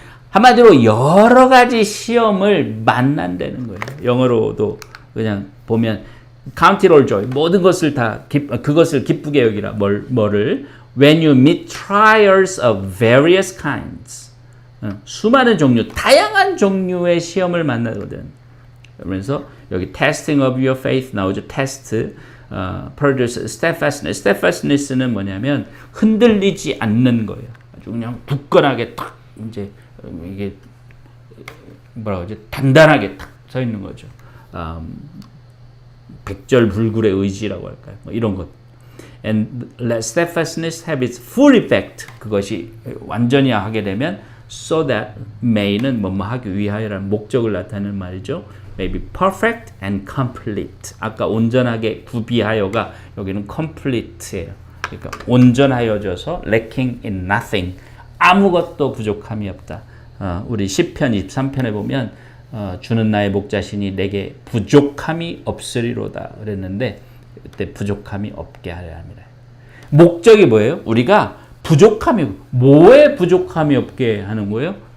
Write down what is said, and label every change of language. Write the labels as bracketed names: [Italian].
[Korean] 한마디로 여러 가지 시험을 만난다는 거예요. 영어로도 그냥 보면 [English] count it all joy, [Korean] 모든 것을 다 그것을 기쁘게 여기라. 뭐를 [English] when you meet trials of various kinds, [Korean] 수많은 종류, 다양한 종류의 시험을 만나거든. 그러면서 여기 [English] testing of your faith [Korean] 나오죠. [English] test, produce steadfastness. [Korean] steadfastness는 뭐냐면 흔들리지 않는 거예요. 아주 그냥 굳건하게 탁 이제 이게 뭐라고 하지? 단단하게 탁 서 있는 거죠. 백절불굴의 의지라고 할까요? 뭐 이런 것. [English] And let steadfastness have its full effect. [Korean] 그것이 완전히 하게 되면 [English] so that may [Korean] 는 뭐뭐 하기 위하여라는 목적을 나타내는 말이죠. [English] May be perfect and complete. [Korean] 아까 온전하게 구비하여가 여기는 complete예요. 그러니까 온전하여져서 [English] lacking in nothing. [Korean] 아무것도 부족함이 없다. 우리 시편 23편에 보면 주는 나의 목자시니 내게 부족함이 없으리로다 그랬는데 그때 부족함이 없게 하려 합니다. 목적이 뭐예요? 우리가 뭐에 부족함이 없게 하는 거예요?